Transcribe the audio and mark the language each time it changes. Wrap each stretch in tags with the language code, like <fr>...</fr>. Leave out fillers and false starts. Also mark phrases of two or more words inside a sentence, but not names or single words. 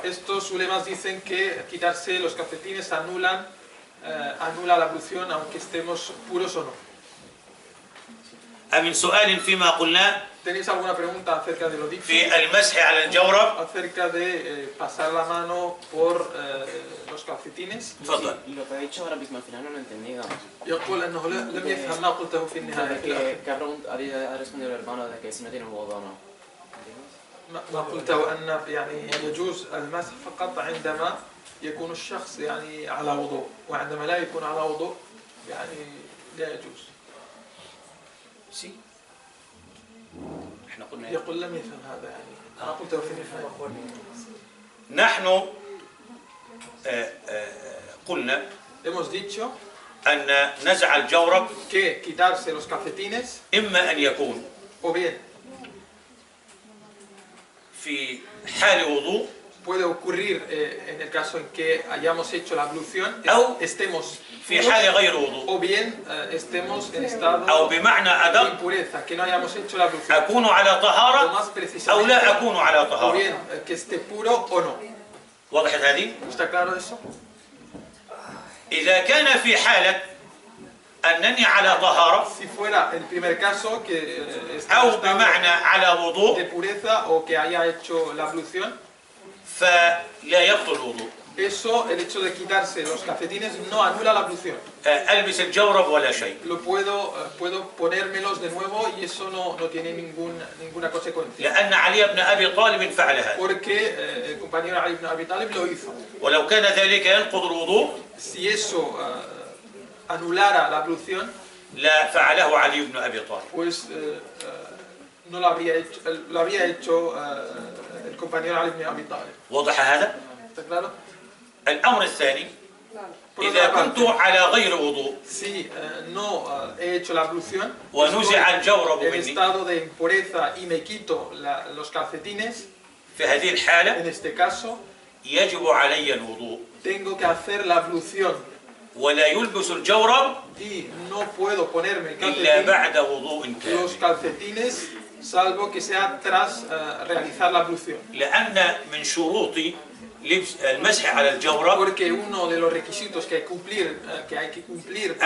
<es>Estos ulemas dicen que quitarse los calcetines anula la ablución aunque estemos puros o no.</es> <ar>أمن سؤال فيما قلنا</ar> <es>¿Tenéis alguna pregunta acerca de lo dicho?</es> <ar>في المسح على الجورب؟</ar> <es>Acerca de pasar la mano por los calcetines.</es> <ar>تفضل.</ar> <es>Lo que ha dicho ahora mismo al final no lo he entendido.</es> <ar>يقول أنه لم يفهم ما قلته في النهاية.</ar> <es>Que ha respondido el hermano de que si no tiene un wudu o no.</es> <ar>ما قلته أن يعني يجوز المسح فقط عندما يكون الشخص يعني على وضوء، وعندما لا يكون على وضوء يعني لا يجوز. سي احنا قلنا يقول لم يفهم هذا يعني ما قلته في النهاية. نحن قلنا</ar> <es>Hemos dicho</es> <ar>أن نزع الجورب</ar> <es>que quitarse los calcetines</es> <ar>إما أن يكون</ar> <es>o bien</es> <ar>في حال وضوء</ar> <es>puede ocurrir en el caso en que hayamos hecho la ablución,</es> <ar>أو</ar> <es>estemos</es> <ar>في</ar> <es>puros,</es> <ar>حال غير وضوء</ar> <es>o bien estemos en estado</es> <ar>أو بمعنى</ar> <es>de</es> <ar>أدق</ar> <es>impureza, que no hayamos hecho la ablución,</es> <ar>أكون على</ar> <es>o</es> <ar>طهارة</ar> <es>más</es> <ar>أو</ar> <es>precisamente,</es> <ar>لا أكون على</ar> <es>o</es> <ar>طهارة.</ar> <es>bien que esté puro o no.</es> <ar>وضحت هذه؟</ar> <es>¿Está claro eso?</es> <ar>إذا كان في حالة أنني على طهارة</ar> <es>Si fuera el primer caso que está en</es> <ar>أو</ar> <es>estado</es> <ar>بمعنى على</ar> <es>de</es> <ar>وضوء</ar> <es>pureza o que haya hecho la ablución,</es> <ar>فلا يبطل الوضوء.</ar> <es>eso, el hecho de quitarse los calcetines no anula la ablución.</es> <ar>ألبس الجورب ولا شيء.</ar> <es>Lo puedo ponérmelos de nuevo y eso no tiene ninguna consecuencia.</es> <ar>لأن علي بن أبي طالب فعل هذا.</ar> <es>Porque el compañero Ali ibn Abi Talib lo hizo.</es> <ar>ولو كان ذلك ينقض الوضوء</ar> <es>Si eso anulara la ablución,</es> <ar>لا فعله علي بن أبي طالب.</ar> <es>pues no lo habría hecho el compañero Ali ibn Abi Talib.</es> <ar>وضح هذا؟</ar> <es>¿Está claro?</es> <ar>الأمر الثاني</ar> <es>Por</es> <ar>إذا</ar> <es>otra</es> <ar>كنت</ar> <es>parte,</es> <ar>على غير وضوء</ar> <es>si no he hecho la ablución,</es> <ar>ونزع</ar> <es>estoy</es> <ar>الجورب</ar> <es>en</es> <ar>مني</ar> <es>estado de impureza y me quito los calcetines,</es> <ar>في هذه الحالة</ar> <es>en este caso,</es> <ar>يجب علي الوضوء</ar> <es>tengo que hacer la ablución</es> <ar>ولا يلبس الجورب</ar> <es>y no puedo ponerme el</es> <ar>إلا</ar> <es>calcetín,</es> <ar>بعد وضوء</ar> <es>los</es> <ar>كامل.</ar> <es>calcetines, salvo que sea tras realizar la ablución.</es> <ar>لأن من شروط لبس المسح على الجورب</ar> <es>Porque uno de los requisitos que hay que cumplir para</es>